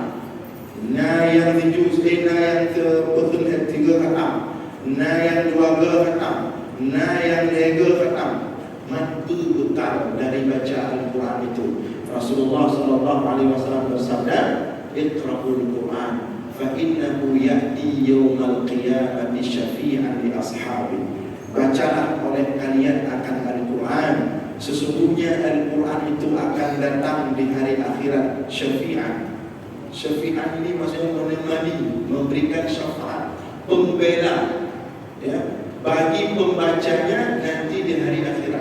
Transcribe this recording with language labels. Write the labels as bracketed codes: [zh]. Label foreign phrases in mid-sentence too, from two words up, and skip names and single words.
[id] Nah yang dijuz, yang ke-3 khatam. Nah yang 2 khatam. Nah yang 3 khatam. Mantu bekal dari baca Al-Quran itu. Rasulullah SAW bersabda, [ar] "اقرءوا القرآن فإنه يأتي يوم القيامة شفيعا لأصحابه." [id] Bacalah oleh kalian akan Al-Quran. Sesungguhnya Al-Quran itu akan datang di hari akhirat syafi'an. Syafi'an ini maksudnya menemani, memberikan syafaat, pembela, ya, bagi pembacanya nanti di hari akhirat.